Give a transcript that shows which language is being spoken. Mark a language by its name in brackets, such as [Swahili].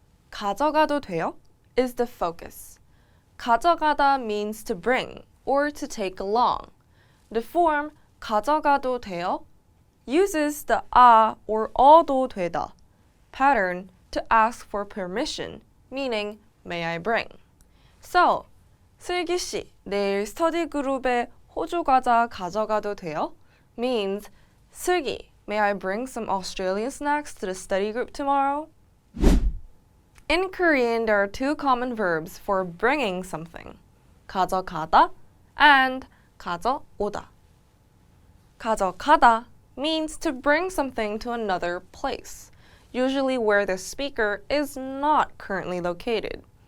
[English] 가져가도 돼요 is the focus. 가져가다 means to bring or to take along. The form 가져가도 돼요 uses the 아 or 어도 되다 pattern to ask for permission, meaning may I bring. [Korean] So, 슬기 씨, 내일 스터디 그룹에 호주 과자 가져가도 돼요? [English] means 슬기, may I bring some Australian snacks to the study group tomorrow? In Korean, there are two common verbs for bringing something, 가져가다 and 가져오다. 가져가다 means to bring something to another place, usually where the speaker is not currently located.